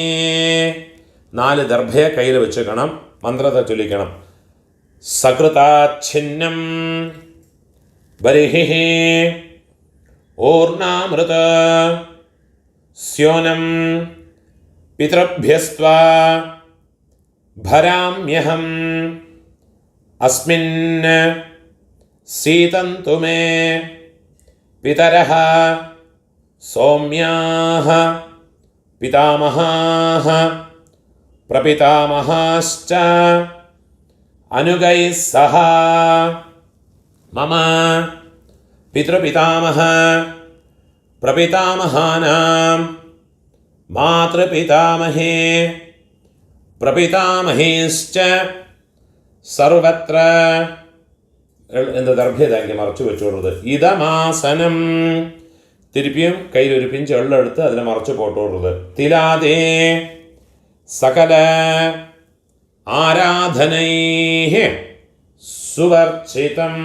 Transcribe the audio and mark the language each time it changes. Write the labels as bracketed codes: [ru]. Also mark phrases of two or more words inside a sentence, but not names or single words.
[ta] 4 தர்ഭയെ கையில் வச்சுக்கணும். மந்திரத்தை சொல்லிக்கணும். [sa] सकृदाच्छिन्नं परिहि ओर्णामृत स्योनं பித்ருभ्यस्त्वा भराम्यहम् अस्मिन् सीतन्तु मे पितरः सौम्याः पितामहाः प्रपितामहाश्च अनुगैः सह मम पितृपितामह प्रपितामहानां मातृपितामहे प्रपितामहेश्च सर्वत्र [ta] இந்த தர்ഭയെ இங்கே மறைச்சு வச்சு விடுறது. [sa] इदमासनम्. [ta] திருப்பியும் கையில் ஒரு பிஞ்சு எள்ளு எடுத்து அதில் மறைச்சு போட்டு விடுறது. [sa] तिलादे सकल आराधनै सुवर्चितम्.